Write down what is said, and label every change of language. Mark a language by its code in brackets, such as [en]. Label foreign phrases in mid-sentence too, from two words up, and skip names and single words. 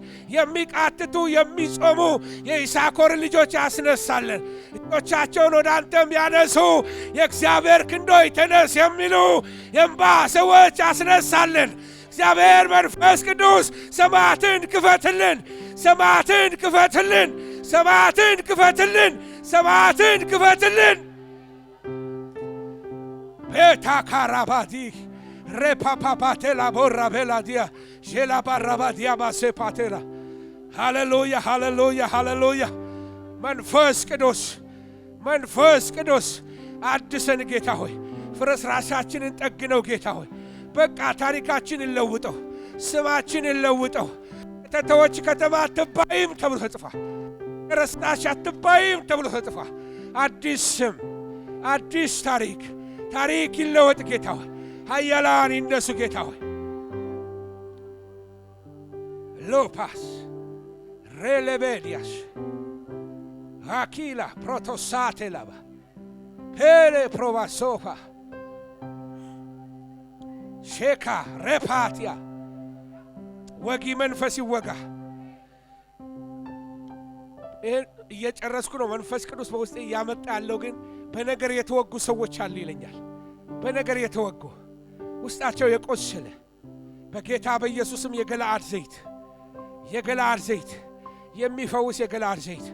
[am] የሚቃትቱ የሚጾሙ የይሳኮር ልጆች አስነሳለን። እጆቻቸውን ወደ አንተም ያነሱ የእግዚአብሔር ክንዶይ ተነስ የሚሉ የእንባ ሰዎች አስነሳለን። እግዚአብሔር መንፈስ ቅዱስ ሰማያትን ክፈትልን፣ ሰማያትን ክፈትልን፣ ሰማያትን ክፈትልን፣ ሰማያትን ክፈትልን። ፔታካራባዲ Repapapatela borra vela dia. Jela barraba dia base patela. Hallelujah, hallelujah, hallelujah. መንፈስ ቅዱስ መንፈስ ቅዱስ አድሰን ጌታ ሆይ ፍርስራሻችንን ጠግነው ጌታ ሆይ በቃ ታሪካችንን ለውጠው ስማችንን ለውጠው ተተወች ከተማ አትባይም ተብሎ ተጽፏል ረስታሽ አትባይም ተብሎ ተጽፏል አዲስ ስም አዲስ ታሪክ ይለወጥ ጌታ ሆይ ኃያላን ይነሱ ጌታ ሆይ ሎፓስ ሬሌቤዲያስ Aquila protosate lava. Pere provasofa. Sheka repatia. Wagi መንፈስ ይወጋ እየጨረስኩ ነው መንፈስ ቅዱስ በውስጤ ያመጣ ያለው ግን በነገር የተወጉ ሰዎች አሉ ይለኛል በነገር የተወጉ ውስጣቸው የቆሰለ በጌታ በኢየሱስም የገለዓድ ዘይት የሚፈውስ የገለዓድ ዘይት